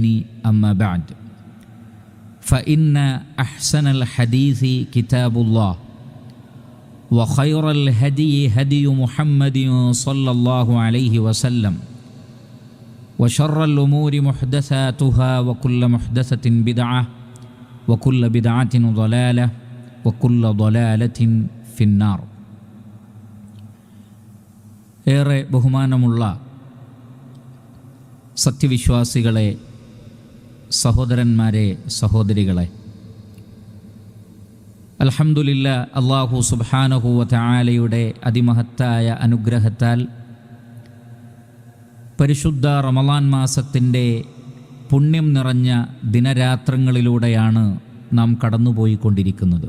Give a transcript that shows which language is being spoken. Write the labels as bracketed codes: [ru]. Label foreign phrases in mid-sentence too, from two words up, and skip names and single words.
[ar] أما بعد، فإن أحسن الحديث كتاب الله، وخير الهدي هدي محمد صلى الله عليه وسلم، وشر الأمور محدثاتها، وكل محدثة بدعة، وكل بدعة ضلالة، وكل ضلالة في النار. [ml] ഏറെ ബഹുമാനമുള്ള സത്യവിശ്വാസികളെ, സഹോദരന്മാരെ, സഹോദരികളെ, അൽഹംദുലില്ലാ, അല്ലാഹു സുബ്ഹാനഹു വ തആലയുടെ അതിമഹത്തായ അനുഗ്രഹത്താൽ പരിശുദ്ധ റമളാൻ മാസത്തിൻ്റെ പുണ്യം നിറഞ്ഞ ദിനരാത്രങ്ങളിലൂടെയാണ് നാം കടന്നുപോയിക്കൊണ്ടിരിക്കുന്നത്.